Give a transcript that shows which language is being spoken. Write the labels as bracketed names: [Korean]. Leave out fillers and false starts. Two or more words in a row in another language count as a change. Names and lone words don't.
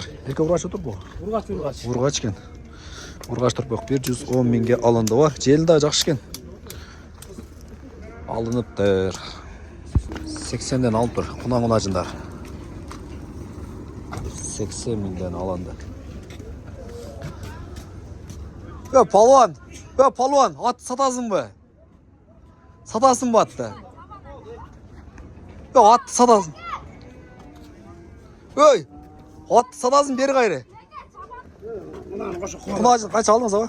[Kyrgyz] Эркек ургач отурбу? Ургач экен. Ургач турпок 110 миңге алынды ба? Жели да жакшы экен. Алыныптыр. 80ден алып тур. Кунан кунажындар. 80 миңден алынды. Палуан, ат сатасың бы? Сатасың бы атты? Ат сатасың. [Kazakh] Ат сатасың бері қайры. Кунажын қанша алдыңыз аба?